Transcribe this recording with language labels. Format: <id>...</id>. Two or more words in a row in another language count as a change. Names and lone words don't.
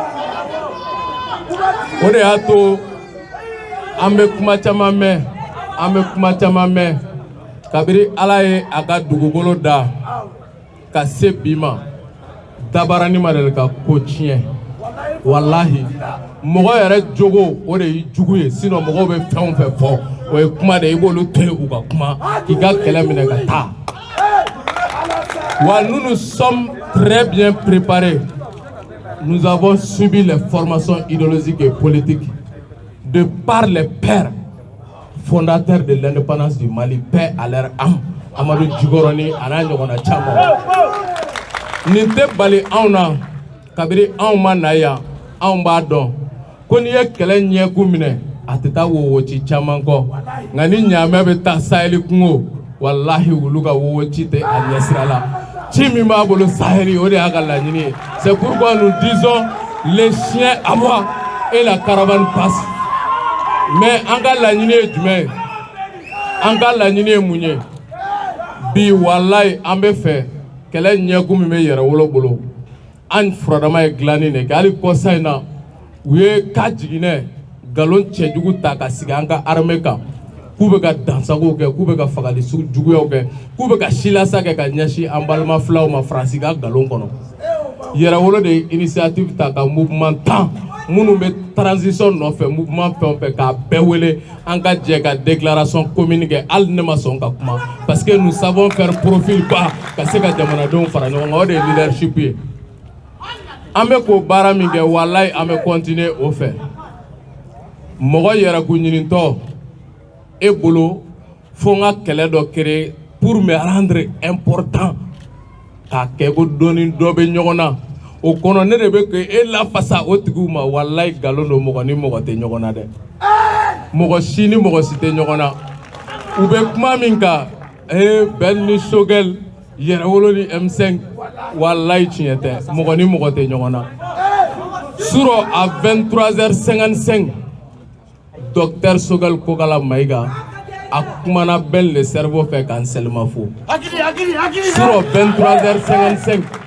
<bm>o de y'a to an bɛ kuma caman mɛn kabiri Ala ye a ka dugukolo da ka se bi ma dabarani ma deli ka ko tiɲɛ wallahi mɔgɔ yɛrɛ jogo o de ye jugu ye sinon mɔgɔw bɛ fɛn o fɛn fɔ o ye kuma de ye I b'olu to yen u ka kuma k'i ka kɛlɛ minɛ ka taa wa</bm> <fr>nous sommes très bien préparés. Nous avons subi les formations idéologiques et politiques de par les pères fondateurs de l'indépendance du Mali, paix à leur âme,</fr> <bm>Amadou Djigoro ni ana ɲɔgɔnna caman. Nin tɛ bali anw na kabiri anw ma na yan anw b'a dɔn ko n'i ye kɛlɛ ɲɛkun minɛ a tɛ taa wowoci caman kɔ nka ni ɲaamɛ bɛ taa Saheli kungo wallahi wulu ka wowoci tɛ a ɲɛsira la ci min b'a bolo Saheli o de y'a ka laɲini ye.</bm> <fr>C'est pourquoi nous disons les chiens aboient et la caravane passe.</fr> <bm>Mais an ka laɲini ye jumɛn ye? An ka laɲini ye mun ye? Bi wallahi an bɛ fɛ kɛlɛ ɲɛkun min bɛ Yerawolo bolo an furadama ye dilanni de kɛ hali kɔsa in na u ye ka jiginɛ galon cɛjugu ta ka sigi an ka armée kan k'u bɛ ka dansagow kɛ k'u bɛ ka fagali juguyaw kɛ k'u bɛ ka silasa kɛ ka ɲɛsin an balima filaw ma Faransi ka galon kɔnɔ Yɛrɛwolo de ye initiative ta ka mouvement 10 minnu bɛ transition nɔfɛ mouvement fɛn o fɛn k'a bɛɛ wele an ka jɛ ka</bm> <fr>déclaration commune</fr> <bm>kɛ hali ne ma sɔn ka kuma parce</bm> <fr>que nous savons faire profil bas</fr> <bm>ka se ka jamanadenw fara ɲɔgɔn kan o de ye leadership ye an bɛ k'o baara min kɛ walayi an bɛ continuer o fɛ mɔgɔ yɛrɛkun ɲinitɔ e bolo fo n ka kɛlɛ dɔ créer</bm> <fr>pour me rendre important</fr> <bm>k'a kɛ ko dɔ ni dɔ bɛ ɲɔgɔn na o kɔnɔ ne de bɛ kɛ e lafasa o tigiw ma walayi nkalon don mɔgɔ ni mɔgɔ tɛ ɲɔgɔn na dɛ mɔgɔ si ni mɔgɔ si tɛ ɲɔgɔn na u bɛ kuma min kan Ben ni Sogɛl Yɛrɛwolo ni M5 walayi tiɲɛ tɛ mɔgɔ ni mɔgɔ tɛ ɲɔgɔn na surɔ à 23h55 Docteur Sogɛl Kokala Mayiga a kumana Ben</bm> <fr>le cerveau</fr> <bm>fɛ k'an selimafo sur 23h55</bm>